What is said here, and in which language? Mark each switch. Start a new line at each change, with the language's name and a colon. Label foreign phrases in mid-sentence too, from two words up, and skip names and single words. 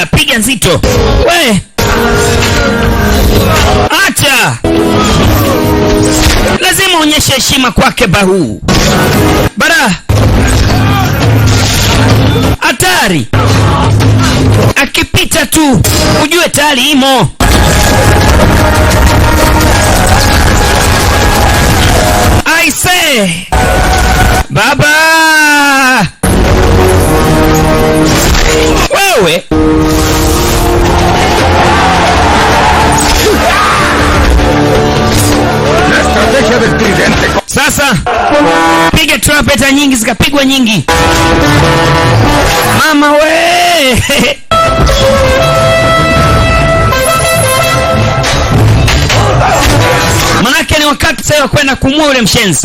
Swahili: Piga nzito. We. Acha. Lazima onyeshe heshima kwake Bahu. Bara. Hatari. Akipita tu ujue tayari imo.
English: I say.
Swahili: Baba. Wewe.
Spanish: La estrategia del tridente.
Swahili: Sasa piga trumpet zikapigwa nyingi. Mama we! Manake ni wakati sasa wa kwenda kumua ule mshenzi.